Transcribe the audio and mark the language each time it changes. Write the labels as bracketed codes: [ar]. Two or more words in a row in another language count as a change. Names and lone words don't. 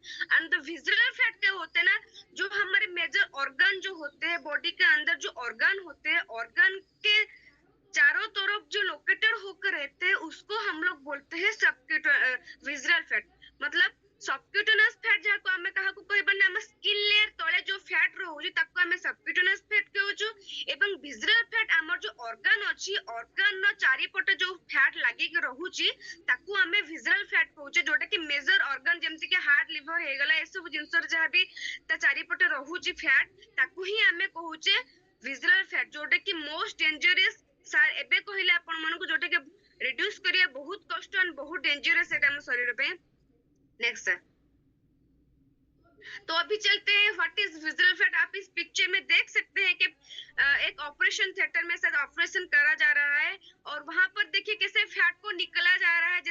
[en] and the visual fat [hi] क्या होते हैं ना, जो हमारे [en] major organ [hi] जो होते हैं बॉडी के अंदर, जो ऑर्गन होते हैं, ऑर्गन के चारों तरफ जो लोकेटेड होकर रहते हैं, उसको हम लोग बोलते हैं [en] visual fat. [or] मतलब [en] subcutaneous fat [or] ଯାହାକୁ ଆମେ କାହାକୁ କହିବାନି ଆମ ସ୍କିନ୍ ଲେୟର ତଳେ जो फैट ରହୁଛି ତାକୁ ଆମେ [en] subcutaneous fat [or] କହୁଛୁ। ଏବଂ [en] visual fat [or] ଆମର जो ऑर्गन ଅଛି, ऑर्गन ର ଚାରିପଟେ जो फैट ଲାଗିକି ରହୁଛି ତାକୁ ଆମେ [en] visual fat [or] କହୁଛେ, ଯୋଉଟା କି [en] major organ [or] ଯେମିତି कि [en] heart liver [or] ହେଇଗଲା, ଏସବୁ ଜିନିଷର ଯାହା ବି ତା ଚାରିପଟେ ରହୁଛି फैट ତାକୁ ହିଁ ଆମେ କହୁଛେ [en] visual fat, [or] ଯୋଉଟା कि [en] most dangerous [or] ସାର୍ ଏବେ କହିଲେ ଆପଣ ମାନଙ୍କୁ, ଯୋଉଟା कि [hi] रिड्यूस करिए बहुत कष्ट और बहुत डेंजरस है हम शरीर पे। नेक्स्ट सर। तो अभी चलते हैं [en] what is visual fat. [hi] आप इस पिक्चर में देख सकते हैं कि एक ऑपरेशन थिएटर में शायद ऑपरेशन करा जा रहा है और वहां पर देखिए कैसे फैट को निकला जा रहा है।